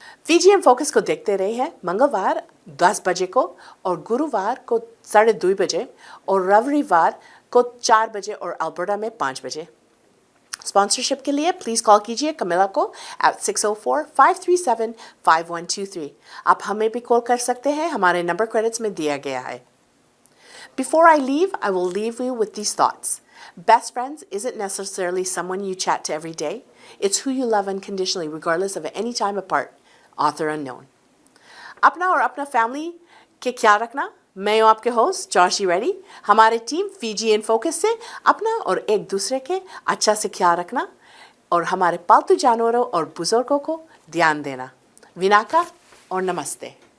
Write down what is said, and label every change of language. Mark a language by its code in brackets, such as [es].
[hi] VGM focus को देखते रहे हैं मंगलवार 10 बजे को और गुरुवार को 2:30 बजे और रविवार को 4 बजे और अल्बर्टा में 5 बजे। स्पॉन्सरशिप के लिए प्लीज़ कॉल कीजिए कमिला को at 604-537-5123। आप हमें भी कॉल कर सकते हैं, हमारे नंबर क्रेडिट्स में दिया गया है। [en] Before I leave, I will leave you with these thoughts. Best friends isn't necessarily someone you chat to every day. It's who you love unconditionally, regardless of any time apart. Author unknown. [hi] अपना और अपना family के ख्याल रखना। मैं हूँ आपके host जॉशी Reddy. हमारे टीम VGN फोकस से अपना और एक दूसरे के अच्छा से ख्याल रखना और हमारे पालतू जानवरों और बुजुर्गों को ध्यान देना। विनाका और नमस्ते।